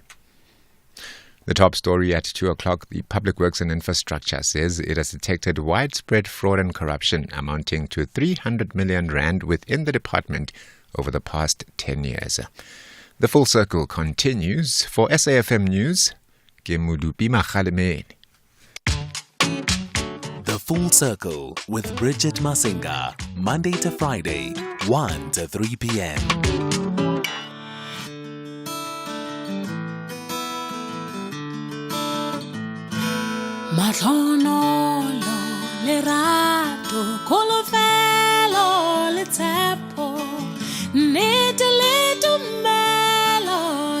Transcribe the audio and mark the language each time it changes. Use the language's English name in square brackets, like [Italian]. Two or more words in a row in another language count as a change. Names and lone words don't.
[English] The top story at 2 o'clock, the Public Works and Infrastructure says it has detected widespread fraud and corruption amounting to 300 million rand within the department over the past 10 years. The Full Circle continues. For SAFM News, Kemudupi Makhalemeni. The Full Circle with Bridget Masinga, Monday to Friday, 1 to 3 p.m. [Southern Sotho] Matlonolo, lerato, kolofelo, letepo, nete le tumelo,